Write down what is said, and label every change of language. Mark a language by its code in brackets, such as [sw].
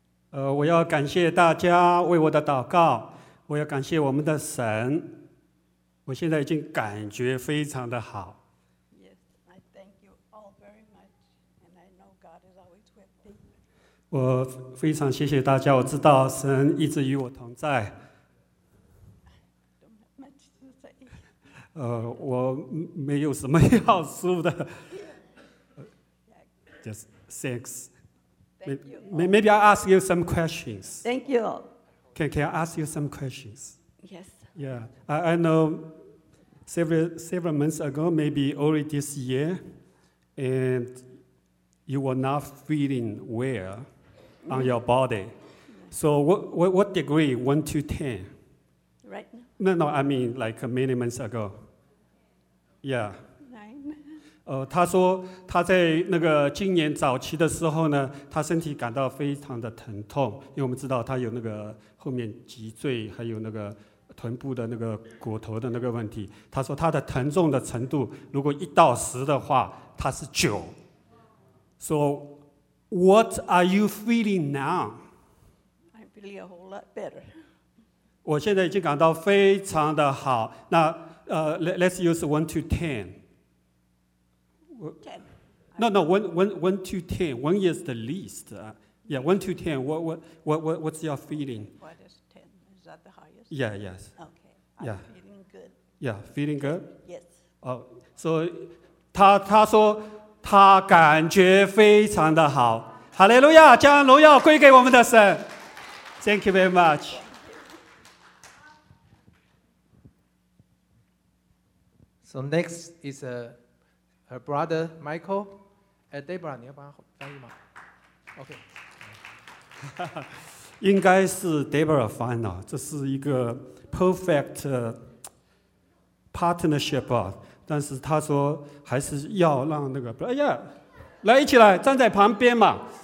[zh] 我要感谢大家为我的祷告，我要感谢我们的神，我现在已经感觉非常的好。 [en] Yes, I thank you all very much, and I know God is always with me. [zh] 我非常谢谢大家，我知道神一直与我同在。 [en] I don't have much to say. [zh] 我没有什么要说的。 [en] Just thanks. Maybe I'll ask you some questions. Thank you. Can I ask you some questions? Yes. Yeah. I know several months ago, maybe early this year, and you were not feeling well on your body. So what degree, 1 to 10? Right now? No, I mean like many months ago. Yeah. [zh] 他说他在那个今年早期的时候呢，他身体感到非常的疼痛，因为我们知道他有那个后面脊椎还有那个臀部的那个骨头的那个问题。他说他的疼痛的程度如果一到十的话他是九。 [en] So what are you feeling now? I feel a whole lot better. [zh] 我现在已经感到非常的好。 [en] 那let's use 1 to 10. No, one to ten. One is the least. Yeah, 1 to 10. What's your feeling? What is 10? Is that the highest? Yeah, yes. Okay, I'm feeling good. Yeah, feeling good? Yes. Oh, so [zh] 他说他感觉非常的好。 Hallelujah, 将荣耀归给我们的神。 [en] Thank you very much. So next is a... Her brother Michael, [zh] Deborah, 你要帮他翻译吗 ？OK，应该是 Deborah 翻了。这是一个 [en] perfect partnership [zh] 啊，但是他说还是要让那个，哎呀，来一起来站在旁边嘛。